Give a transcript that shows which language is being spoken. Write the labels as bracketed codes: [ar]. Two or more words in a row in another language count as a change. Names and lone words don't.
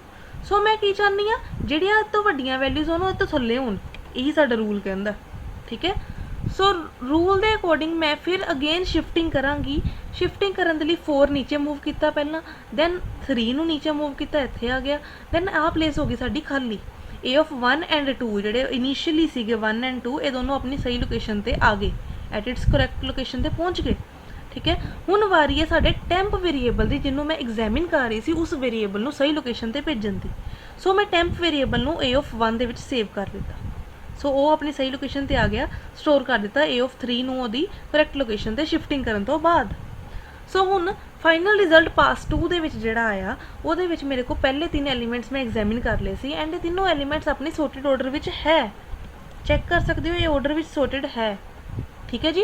[pa] ਸੋ ਮੈਂ ਕੀ ਚਾਹੁੰਦੀ ਹਾਂ, ਜਿਹੜੀਆਂ ਤੋਂ ਵੱਡੀਆਂ ਵੈਲਿਊਜ਼ ਉਹਨੂੰ ਇਹ ਤੋਂ ਥੱਲੇ ਹੋਣ, ਇਹੀ ਸਾਡਾ ਰੂਲ ਕਹਿੰਦਾ, ਠੀਕ ਹੈ। ਸੋ ਰੂਲ ਦੇ ਅਕੋਰਡਿੰਗ ਮੈਂ ਫਿਰ [en] again shifting [pa] ਕਰਾਂਗੀ। ਸ਼ਿਫਟਿੰਗ ਕਰਨ ਦੇ ਲਈ 4 ਨੀਚੇ ਮੂਵ ਕੀਤਾ ਪਹਿਲਾਂ, ਦੈਨ 3 ਨੂੰ ਨੀਚੇ ਮੂਵ ਕੀਤਾ, ਇੱਥੇ ਆ ਗਿਆ, ਦੈਨ ਆਹ ਪਲੇਸ ਹੋ ਗਈ ਸਾਡੀ ਖਾਲੀ। a of 1 ਐਂਡ 2 ਜਿਹੜੇ ਇਨੀਸ਼ੀਅਲੀ ਸੀਗੇ 1 ਐਂਡ 2, ਇਹ ਦੋਨੋਂ ਆਪਣੀ ਸਹੀ ਲੋਕੇਸ਼ਨ 'ਤੇ ਆ ਗਏ, [en] at its correct location [pa] 'ਤੇ ਪਹੁੰਚ ਗਏ, ਠੀਕ ਹੈ। ਹੁਣ ਵਾਰੀ ਹੈ ਸਾਡੇ [en] temp variable [pa] ਦੀ, ਜਿਹਨੂੰ ਮੈਂ ਐਗਜ਼ਾਮਿਨ ਕਰ ਰਹੀ ਸੀ ਉਸ ਵੇਰੀਏਬਲ ਨੂੰ ਸਹੀ ਲੋਕੇਸ਼ਨ 'ਤੇ ਭੇਜਣ ਦੀ। ਸੋ ਮੈਂ [en] temp variable [pa] ਨੂੰ a of 1 ਦੇ ਵਿੱਚ ਸੇਵ ਕਰ ਦਿੱਤਾ, ਸੋ ਉਹ ਆਪਣੀ ਸਹੀ ਲੋਕੇਸ਼ਨ 'ਤੇ ਆ ਗਿਆ, ਸਟੋਰ ਕਰ ਦਿੱਤਾ a of 3 ਨੂੰ ਉਹਦੀ [en] correct location [pa] 'ਤੇ ਸ਼ਿਫਟਿੰਗ ਕਰਨ ਤੋਂ ਬਾਅਦ। ਸੋ ਹੁਣ [en] final result pass 2 [pa] ਦੇ ਵਿੱਚ ਜਿਹੜਾ ਆਇਆ, ਉਹਦੇ ਵਿੱਚ ਮੇਰੇ ਕੋਲ ਪਹਿਲੇ 3 ਐਲੀਮੈਂਟਸ ਮੈਂ ਐਗਜ਼ਾਮਿਨ ਕਰ ਲਏ ਸੀ, ਐਂਡ ਇਹ ਤਿੰਨੋਂ ਐਲੀਮੈਂਟਸ ਆਪਣੀ [en] sorted order [pa] ਵਿੱਚ ਹੈ, ਚੈੱਕ ਕਰ ਸਕਦੇ ਹੋ ਇਹ ਆਰਡਰ ਵਿੱਚ ਸੋਰਟਡ ਹੈ, ਠੀਕ ਹੈ ਜੀ।